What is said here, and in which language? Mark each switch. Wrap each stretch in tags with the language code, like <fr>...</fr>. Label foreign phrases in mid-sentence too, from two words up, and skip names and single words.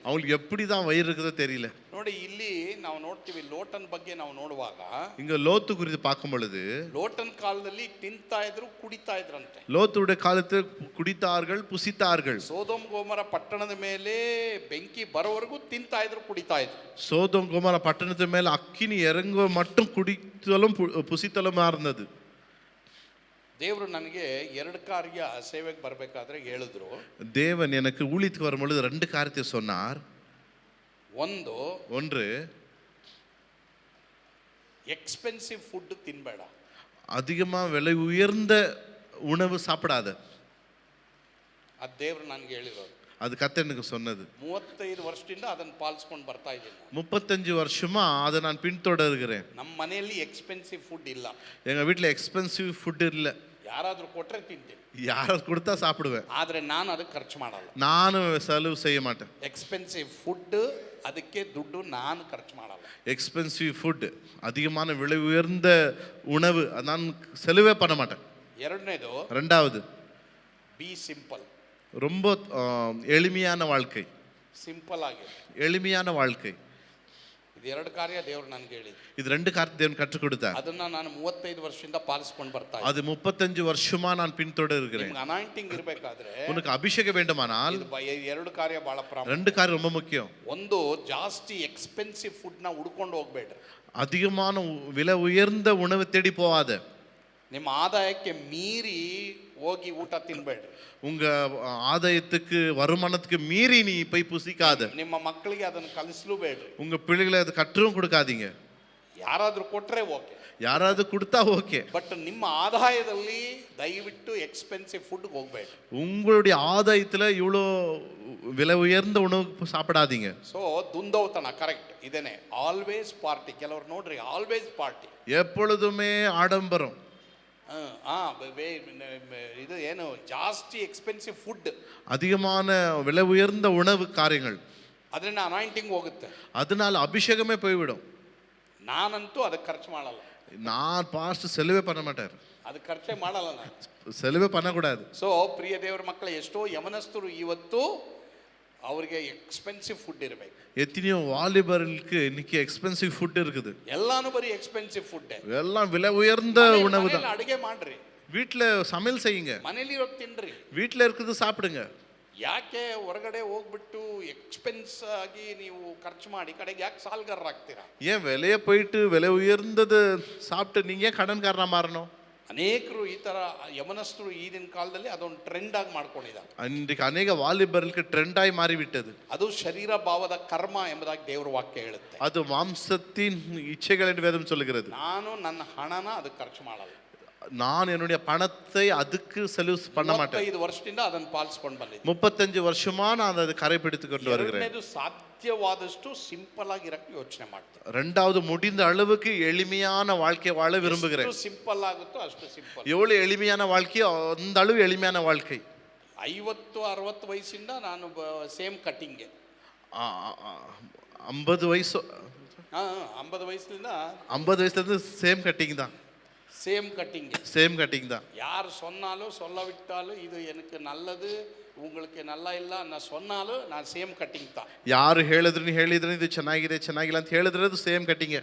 <ta>அவங்களுக்கு எப்படிதான் வயிறு இருக்குதோ தெரியல.</ta> <kn>ನೋಡಿ, ಇಲ್ಲಿ ನಾವು ನೋಡ್ತೀವಿ ಲೋಟನ್ ಬಗ್ಗೆ ನಾವು ನೋಡುವಾಗ,</kn> <ta>இங்க லோத்து குறித்து பார்க்கும் பொழுது,</ta> <kn>ಲೋಟನ್ ಕಾಲದಲ್ಲಿ ತಿಂತಾ ಇದ್ರು, ಕುಡಿತಾ ಇದ್ರಂತೆ.</kn> <ta>லோத்துடைய காலத்தில் குடித்தார்கள், புசித்தார்கள்.</ta> <kn>ಸೋದೋಮ್ ಗೋಮರ ಪಟ್ಟಣದ ಮೇಲೆ ಬೆಂಕಿ ಬರೋವರೆಗೂ ತಿಂತಾ ಇದ್ರು, ಕುಡಿತಾ ಇದ್ರು.</kn> <ta>சோதோம் கோமர பட்டணத்து மேல அக்கினி இறங்குவ மட்டும் குடித்தலும் புசித்தலுமா இருந்தது.</ta> <kn>ದೇವರು ನನಗೆ 2 ಕಾರ್ಯ ಸೇವೆಗೆ ಬರಬೇಕಾದ್ರೆ ಹೇಳಿದ್ರು.</kn> <ta>தேவன் எனக்கு ஊழியத்துக்கு வரும்பொழுது 2 காரியத்தை சொன்னார். ஒன்று,</ta> <en>expensive food ತಿನ್ಬೇಡ.</en> <ta>அதிகமா விலை உயர்ந்த உணவு சாப்பிடாத.</ta> <kn>ಅದು ದೇವ್ರು ನನಗೆ ಹೇಳಿರೋದು.</kn> <ta>அது கர்த்தர் எனக்கு சொன்னது.</ta> <kn>35 ವರ್ಷದಿಂದ ಅದನ್ನು ಪಾಲಿಸ್ಕೊಂಡು ಬರ್ತಾ ಇದ್ದೀನಿ.</kn> <ta>35 வருஷமா அதை நான் பின்தொடர்கிறேன்.</ta> <kn>ನಮ್ಮ ಮನೆಯಲ್ಲಿ</kn> <en>expensive food</en> <kn>ಇಲ್ಲ.</kn> <ta>எங்க வீட்டில்</ta> <en>expensive food</en> <ta>இல்லை.</ta> <kn>ಯಾರಾದರೂ ಕೊಟ್ಟರೆ ತಿಂತೀನಿ.</kn> <ta>யாராவது கொடுத்தா சாப்பிடுவேன்.</ta> <kn>ಆದರೆ ನಾನು ಅದಕ್ಕೆ ಖರ್ಚು ಮಾಡಲ್ಲ.</kn> <ta>நானும் செலவு செய்ய மாட்டேன்.</ta> <en>expensive food</en> <kn>ಅದಕ್ಕೆ ದುಡ್ಡು ನಾನು ಖರ್ಚು ಮಾಡಲ್ಲ.</kn> <en>expensive food</en> <ta>அதிகமான விலை உயர்ந்த உணவு நான் செலவே பண்ண மாட்டேன்.</ta> <kn>ಎರಡನೇದು,</kn> <ta>ரெண்டாவது,</ta> <en>be simple.</en> <ta>ரொம்ப எளிமையான வாழ்க்கை.</ta> <kn>ಸಿಂಪಲ್ ಆಗಿ</kn> <ta>எளிமையான வாழ்க்கை.</ta> <kn>ಇದು ಎರಡು ಕಾರ್ಯ ದೇವ್ರು ನನಗೆ ಹೇಳಿದ್ರು.</kn> <ta>இது ரெண்டு காரியத்தை தேவன் கற்றுக் கொடுத்தார்.</ta> <kn>ಅದನ್ನ ನಾನು 35 ವರ್ಷದಿಂದ ಪಾಲಿಸ್ಕೊಂಡು ಬರ್ತಾ ಇದ್ದೀನಿ.</kn> <ta>அது 35 வருஷமா நான் பின்தொடர்கிறேன்.</ta> <kn>ನಿಮ್ಗೆ ಅನಾಯಿಂಟಿಂಗ್ ಇರಬೇಕಾದ್ರೆ</kn> <ta>உனக்கு அபிஷேகம் வேண்டுமானால்</ta> <kn>ಇದು ಎರಡು ಕಾರ್ಯ ಬಹಳ ಪ್ರಾಮುಖ್ಯ.</kn> <ta>ரெண்டு காரியம் ரொம்ப முக்கியம்.</ta> <kn>ಒಂದು, ಜಾಸ್ತಿ</kn> <en>expensive food</en> <kn>ನ ಹುಡ್ಕೊಂಡು ಹೋಗ್ಬೇಡ್ರಿ.</kn> <ta>அதிகமான விலை உயர்ந்த உணவு தேடி போகாத.</ta> <kn>ನಿಮ್ಮ ಆದಾಯಕ್ಕೆ ಮೀರಿ ಹೋಗಿ ಊಟ ತಿನ್ಬೇಡ್ರಿ.</kn> <ta>உங்க ஆதாயத்துக்கு வருமானத்துக்கு மீறி நீ போய் புசிக்காத.</ta> <kn>ನಿಮ್ಮ ಮಕ್ಕಳಿಗೆ ಅದನ್ನು ಕಲಿಸಲೂ ಬೇಡ್ರಿ.</kn> <ta>உங்க பிள்ளைகளை அது கற்றும் கொடுக்காதீங்க.</ta> <kn>ಯಾರಾದ್ರೂ ಕೊಟ್ರೆ ಓಕೆ,</kn> <ta>யாராவது கொடுத்தா ஓகே,</ta> <kn>ಬಟ್ ನಿಮ್ಮ ಆದಾಯದಲ್ಲಿ ದಯವಿಟ್ಟು</kn> <en>expensive food</en> <kn>ಹೋಗ್ಬೇಡ್ರಿ.</kn> <ta>உங்களுடைய ஆதாயத்துல இவ்வளோ விலை உயர்ந்த உணவு சாப்பிடாதீங்க.</ta> <kn>ಸೊ ದುಂದೌತನ ಕರೆಕ್ಟ್ ಇದೇನೆ.</kn> <en>always party.</en> <kn>ಕೆಲವರು ನೋಡ್ರಿ</kn> <en>always party,</en> <ta>எப்பொழுதுமே ஆடம்பரம்.</ta> <kn>ಇದು ಏನು ಜಾಸ್ತಿ</kn> <en>expensive food,</en> <ta>அதிகமான விலை உயர்ந்த உணவு காரியங்கள்,</ta> <kn>ಅದರಿಂದ ಅನಾಯಿಂಟಿಂಗ್ ಹೋಗುತ್ತೆ.</kn> <ta>அதனால அபிஷேகமே போய்விடும்.</ta> <kn>ನಾನಂತೂ ಅದಕ್ಕೆ ಖರ್ಚು ಮಾಡಲ್ಲ.</kn> <ta>நான் பாஸ்ட் செலவே பண்ண மாட்டார்.</ta> <kn>ಅದಕ್ಕೆ ಖರ್ಚೇ ಮಾಡಲ್ಲ ನಾನು.</kn> <ta>செலவே பண்ணக்கூடாது.</ta> <kn>ಸೊ ಪ್ರಿಯ ದೇವರ ಮಕ್ಕಳ, ಎಷ್ಟೋ ಯವನಸ್ಥರು ಇವತ್ತು ಅವರಿಗೆ</kn> <en>expensive food</en> <kn>ಇರಬೇಕು.</kn> <ta>எத்தனையோ வாலிபர்களுக்கு இன்னைக்கு</ta> <en>expensive food</en> <ta>இருக்குது.</ta> <kn>ಎಲ್ಲಾನು ಬರೀ</kn> <en>expensive food.</en> <ta>எல்லாம் விலை உயர்ந்த உணவு தான்.</ta> <kn>ಅಡುಗೆ ಮಾಡ್ರಿ,</kn> <ta>வீட்டில் சமையல் செய்யுங்க,</ta> <kn>ಮನೇಲಿ ಇರೋದು ತಿನ್ರಿ.</kn> <ta>வீட்டில் இருக்குது சாப்பிடுங்க.</ta> <kn>ಯಾಕೆ ಹೊರಗಡೆ ಹೋಗ್ಬಿಟ್ಟು ಎಕ್ಸ್ಪೆನ್ಸ್ ಆಗಿ ನೀವು ಖರ್ಚು ಮಾಡಿ ಕಡೆಗೆ ಯಾಕೆ ಸಾಲ್ಗಾರರಾಗ್ತೀರಾ?</kn> <ta>ஏன் வெளியே போயிட்டு விலை உயர்ந்தது சாப்பிட்டு நீங்க ஏன் கடன்காரனா மாறணும்?</ta> <kn>ಅನೇಕರು ಈ ತರ ಯವನಸ್ಥರು ಈಗಿನ ಕಾಲದಲ್ಲಿ ಅದೊಂದು ಟ್ರೆಂಡ್ ಆಗಿ ಮಾಡ್ಕೊಂಡಿದ್ದಾರೆ.</kn> <ta>இன்றைக்கு அநேக வாலிபர்களுக்கு ட்ரெண்டாய் மாறிவிட்டது.</ta> <kn>ಅದು ಶರೀರ ಭಾವದ ಕರ್ಮ ಎಂಬುದಾಗಿ ದೇವರ ವಾಕ್ಯ ಹೇಳುತ್ತೆ.</kn> <ta>அது மாம்சத்தின் இச்சைகள் என்று வேதம் சொல்லுகிறது.</ta> <kn>ನಾನು ನನ್ನ ಹಣನ ಅದಕ್ಕೆ ಖರ್ಚು ಮಾಡಲ್ಲ.</kn> <ta>நான் என்னுடைய பணத்தை அதுக்கு செலவு பண்ண மாட்டேன்.</ta> <kn>35 ವರ್ಷದಿಂದ ಅದನ್ನು ಪಾಲಿಸ್ಕೊಂಡು ಬಂದಿದ್ದೀನಿ.</kn> <ta>35 வருஷமா நான் அதை கரைப்பிடித்து கொண்டு வருகிறேன்.</ta> <kn>ಎರಡನೇದು, ಸಾಧ್ಯವಾದಷ್ಟು ಸಿಂಪಲ್ ಆಗಿರಕ್ಕೆ ಯೋಚನೆ ಮಾಡ್ತೀನಿ.</kn> <ta>ரெண்டாவது, முடிந்த அளவுக்கு எளிமையான வாழ்க்கை வாழ விரும்புகிறேன்.</ta> <kn>ಎಷ್ಟು ಸಿಂಪಲ್ ಆಗುತ್ತೋ ಅಷ್ಟು ಸಿಂಪಲ್.</kn> <ta>எவ்வளவு எளிமையான வாழ்க்கையோ அந்த அளவு எளிமையான வாழ்க்கை.</ta> <kn>50-60 ವಯಸ್ಸಿಂದ ನಾನು</kn> <en>same cutting.</en> <ta>50 வயசு</ta> <kn>50 ವಯಸ್ಸಿಂದ</kn> <ta>50 வயசுல இருந்து</ta> <en>same cutting</en> <ta>தான்.</ta> <en>same cutting. same cutting தான்.</en> <ta>யார் சொன்னாலும் சொல்ல விட்டாலும் இது எனக்கு நல்லது உங்களுக்கு நல்லா</ta> <kn>ಇಲ್ಲ ನಾ</kn> <ta>சொன்னாலும் நான்</ta> <en>same cutting</en> <ta>தான்.</ta> <kn>ಯಾರು ಹೇಳಿದ್ರು ಇದು ಚೆನ್ನಾಗಿದೆ ಚೆನ್ನಾಗಿಲ್ಲ ಅಂತ ಹೇಳಿದ್ರೆ ಅದು</kn> <en>same cutting.</en>